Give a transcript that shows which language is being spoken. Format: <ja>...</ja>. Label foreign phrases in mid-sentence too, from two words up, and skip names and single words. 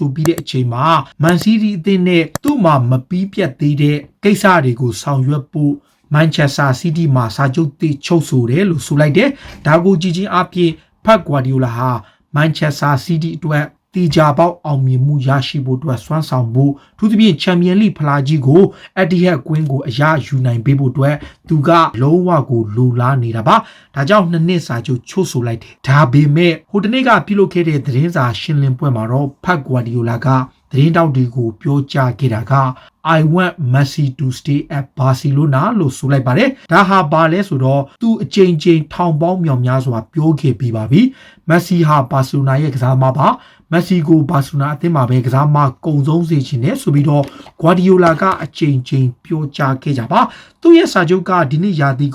<my>ဆိုပြီးတဲ့အချိန်မှာမန်စီးတီးအသင်းနဲ့သူ့မှာမပြီးပြတ်သေးတဲ့ကိစ္စတွေကိုဆောင်ရွက်ဖို့Manchester City မှာစာချုပ်တစ်ချုပ်ဆိုတယ်လို့ဆိုလိုက်တယ်ဒါကိုကြည့်ချင်းအပြင်ဖက် Guardiola ဟာ Manchester City အတွက်တီဂျာပေါက်အောင်မြင်မှုရရှိဖို့အတွက်စွမ်းဆောင်ဖို့သူသဖြင့်ချန်ပီယံလိဖလားကြီးကိုအက်တီဟက်ကွင်းကိုအရယူနိုင်ပေးဖို့အတွက်သူကလုံးဝကိုလိုလားနေတာပါဒါကြောင့်နှစ်နှစ်စာချုပ်ချုပ်ဆိုလိုက်တယ်ဒါပေမဲ့ဟိုတနေ့ကပြုလုပ်ခဲ့တဲ့သတင်းစာ ရှင်းလင်းပွဲမှာတော့ဖက် Guardiola ကသတင်းတောက်တွေကိုပြောကြားခဲ့တာက</my> <en>I want Messi to stay at Barcelona</en> <my>လို့ဆိုလိုက်ပါတယ်ဒါဟာဘာလဲဆိုတော့သူအချိန်ချင်းထောင်ပေါင်းမြောင်များစွာပြောခဲ့ပြီးပါပြီ Messi ဟာ Barcelona ရဲ့ကစားသမားပါ Messi ကို Barcelona အသင်းမှာပဲကစားသမားကုံဆုံးစေချင်တယ်ဆိုပြီးတော့ Guardiola ကအချိန်ချင်းပြောကြားခဲ့ကြပါသူ့ရဲ့စာချုပ်ကဒီနေ့ရာသီ</my>